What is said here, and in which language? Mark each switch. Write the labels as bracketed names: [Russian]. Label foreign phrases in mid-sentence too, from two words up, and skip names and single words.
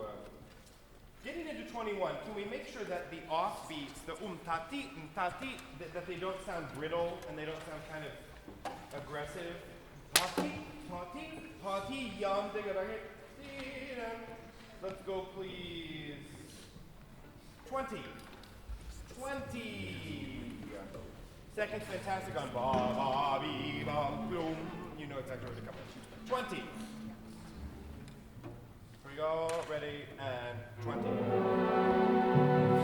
[English] Getting into 21, can we make sure that the offbeats, the tati, that they don't sound brittle and they don't sound kind of aggressive? Tati, yum, let's go, please. 20. Second's fantastic on ba ba bee ba boom. know exactly where to come in. 20. Here we go, ready, and 20.